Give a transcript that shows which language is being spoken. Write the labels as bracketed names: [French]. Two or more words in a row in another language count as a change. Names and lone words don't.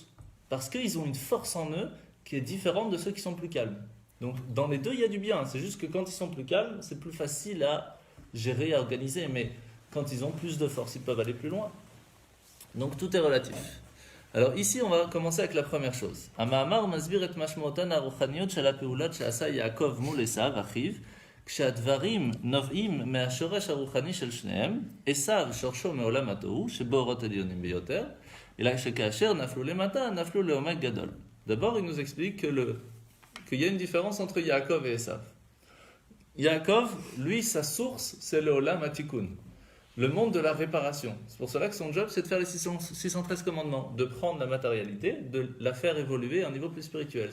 [French] Parce qu'ils ont une force en eux qui est différente de ceux qui sont plus calmes. Donc dans les deux, il y a du bien. C'est juste que quand ils sont plus calmes, c'est plus facile à gérer, à organiser. Mais quand ils ont plus de force, ils peuvent aller plus loin. Donc tout est relatif. Alors ici, on va commencer avec la première chose. [Hebrew] המאמר מסביר את משמעותן הרוחניות של הפעולות שעשה יעקב מול עשו אחיו. כשהדברים נובעים מהשורש הרוחני של שניהם, עשיו שורשו מעולם התוהו, שבו אורות עליונים ביותר, אלא שכאשר נפלו למטה, נפלו לעומק גדול. [French] D'abord, il nous explique qu'il y a une différence entre Yaakov et Esav. Yaakov, lui, sa source, c'est le [Hebrew] עולם התיקון, [French] le monde de la réparation. C'est pour cela que son job, c'est de faire les 613 commandements, de prendre la matérialité, de la faire évoluer à un niveau plus spirituel.